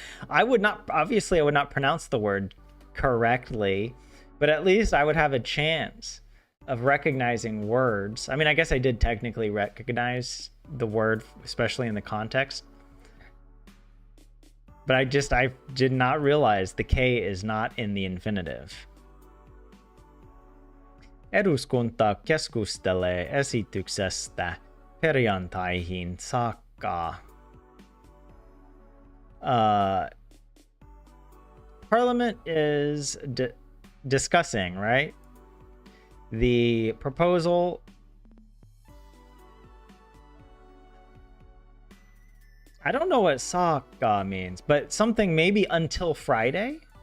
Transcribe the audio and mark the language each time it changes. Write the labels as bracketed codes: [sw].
[en] I would not pronounce the word correctly, but at least I would have a chance of recognizing words. I mean, I guess I did technically recognize the word, especially in the context. But I did not realize the K is not in the infinitive. [fi] Eduskunta keskustelee esityksestä perjantaihin saakka. [en] Parliament is discussing, right? The proposal. I don't know what saakka means, but something maybe until Friday?